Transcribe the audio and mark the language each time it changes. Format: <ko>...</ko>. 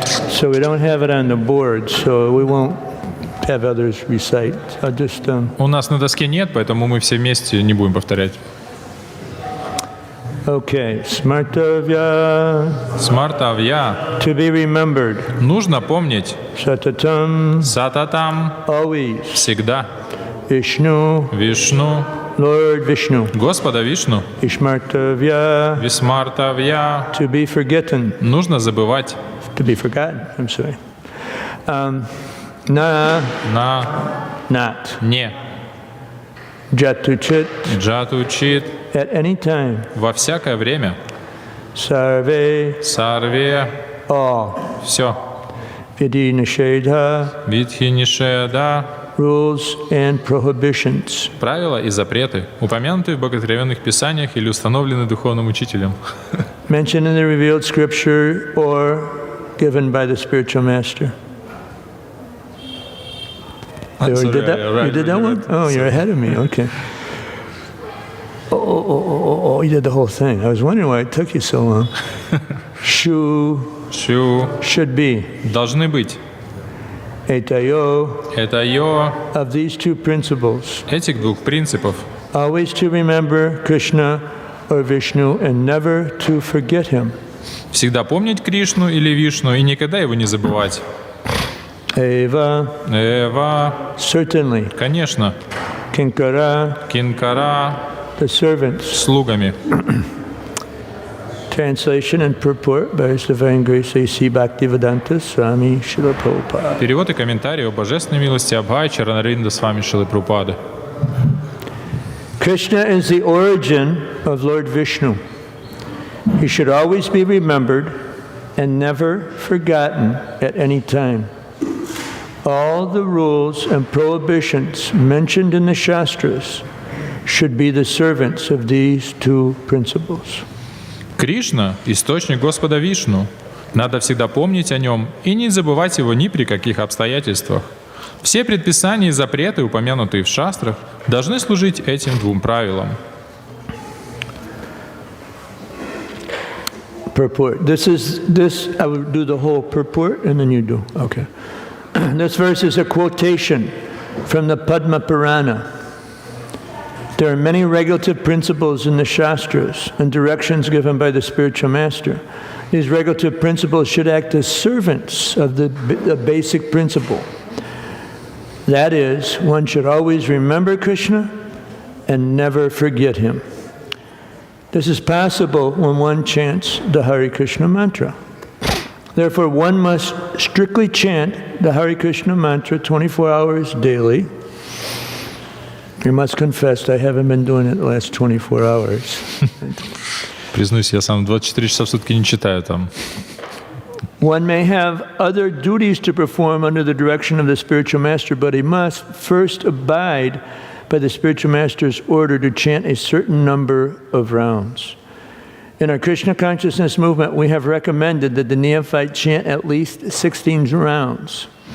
<en>So we don't have it on the board, so we won't have others recite. I'll just</en> <ru>У нас на доске нет, поэтому мы все вместе не будем повторять.</ru> <en>Okay, Smartavya.</en> <sa>Смартавья.</sa> <en>To be remembered.</en> <ru>Нужно помнить.</ru> <sa>Satatam. Сататам.</sa> <en>Always.</en> <ru>Всегда.</ru> <sa>Vishnu. Vishnu.</sa> <en>Lord Vishnu.</en> <ru>Господа Вишну.</ru> <sa>Ishmartavya. Висмартавья.</sa> <en>To be forgotten. Нужно забывать. To be forgotten, I'm sorry. Na. Not.</en> <ru>Не.</ru> <sa>Jatuchit. Джатучит.</sa> <en>At any time.</en> <ru>Во всякое время.</ru> <sa>Sarve. Сарве.</sa> <en>All.</en> <ru>Все.</ru> <sa>Vidhi nishedha. Видхи нишеда.</sa> <en>Rules and prohibitions.</en> <ru>Правила и запреты, упомянутые в богословенных писаниях или установлены духовным учителем.</ru> <en>Mentioned in the revealed scripture or given by the spiritual master. You did that? You did that one? Oh, you're ahead of me. Okay. Oh, you did the whole thing. I was wondering why it took you so long. Should be.</en> <ru>Должны быть.</ru> <en>Etayo. Of these two principles.</en> <ru>Этих двух принципов.</ru> <en>Always to remember Krishna or Vishnu and never to forget him.</en> <ru>Всегда помнить Кришну или Вишну и никогда его не забывать.</ru> <en>Eva. Certainly.</en> <ru>Конечно.</ru> <en>Kinkara. The servants.</en> <ru>Слугами.</ru> <en>Translation and purport by His Divine Grace A.C. Bhaktivedanta Swami Srila Prabhupada.</en> <ru>Перевод и комментарий о божественной милости Абхай-чаритамрита Свами Шрилы Прабхупады.</ru> <en>Krishna is the origin of Lord Vishnu. He should always be remembered and never forgotten at any time. All the rules and prohibitions mentioned in the Shastras should be the servants of these two principles.</en> <ru>Кришна – источник Господа Вишну. Надо всегда помнить о нем и не забывать его ни при каких обстоятельствах. Все предписания и запреты, упомянутые в шастрах, должны служить этим двум правилам.</ru> <en>Purport. This I will do the whole purport and then you do. Okay. This verse is a quotation from the Padma Purana. There are many regulative principles in the Shastras and directions given by the spiritual master. These regulative principles should act as servants of the basic principle. That is, one should always remember Krishna and never forget him. This is possible when one chants the Hare Krishna mantra. Therefore, one must strictly chant the Hare Krishna mantra 24 hours daily. I must confess, I haven't been doing it the last 24 hours.</en> <ru>Признаюсь, я сам 24 часа в сутки не читаю там.</ru> <en>One may have other duties to perform under the direction of the spiritual master, but he must first abide by the spiritual master's order to chant a certain number of rounds. In our Krishna consciousness movement, we have recommended that the neophyte chant at least 16 rounds.</en>